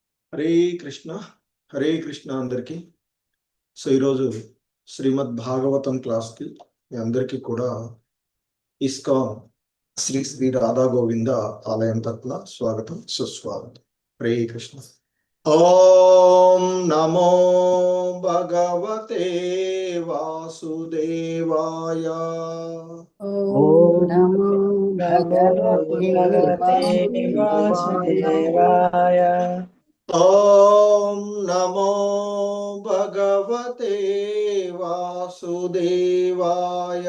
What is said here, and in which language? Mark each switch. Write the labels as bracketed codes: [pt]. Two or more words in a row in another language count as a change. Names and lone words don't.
[te] హరే కృష్ణ హరే కృష్ణ అందరికీ. సో ఈరోజు శ్రీమద్ భాగవతం క్లాస్కి మీ అందరికీ కూడా ఇస్కాన్ శ్రీ శ్రీ రాధా గోవింద ఆలయం తరపున స్వాగతం సుస్వాగతం. [sa] హరే కృష్ణ. ఓం నమో భగవతే వాసుదేవాయ. ఓం నమో భగవతే వాసుదేవాయ. ఓం నమో భగవతే వాసుదేవాయ.